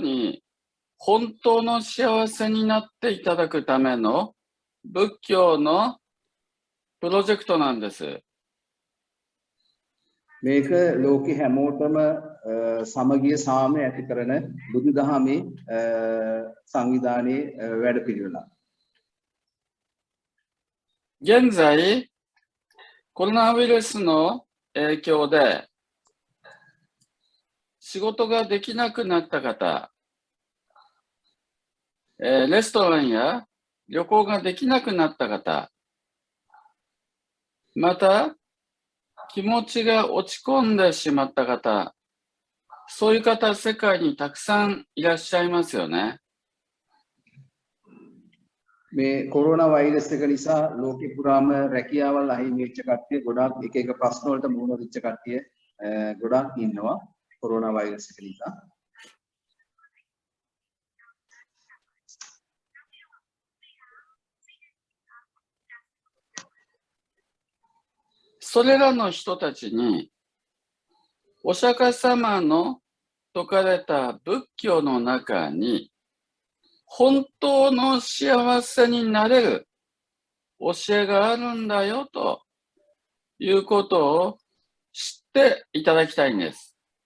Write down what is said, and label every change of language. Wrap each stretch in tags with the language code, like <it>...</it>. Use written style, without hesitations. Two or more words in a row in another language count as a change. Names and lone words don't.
<ja>に本当の幸せになっていただくための仏教のプロジェクトなんです。</ja> <si>මේක ලෝකෙ හැමෝටම සමගිය සාමය ඇති කරන බුදුදහමේ සංවිධානයේ වැඩපිළිවෙලක්.</si> <ja>現在、コロナウイルスの影響で仕事ができなくなった方、レストランや旅行ができなくなった方、また気持ちが落ち込んでしまった方、そういう方、世界にたくさんいらっしゃいますよね。</ja> <si>මේ කොරෝනා වෛරස් එක නිසා ලෝකෙ පුරාම රැකියාවල් අහිමි වෙච්ච කට්ටිය ගොඩාක් එක එක ප්‍රශ්න වලට මුහුණ දෙච්ච කට්ටිය ගොඩාක් ඉන්නවා කොරෝනා වෛරස් එක නිසා.</si> <ja>それらの人たちに、お釈迦様の説かれた仏教の中に、本当の幸せになれる教えがあるんだよということを知っていただきたいんです。</ja>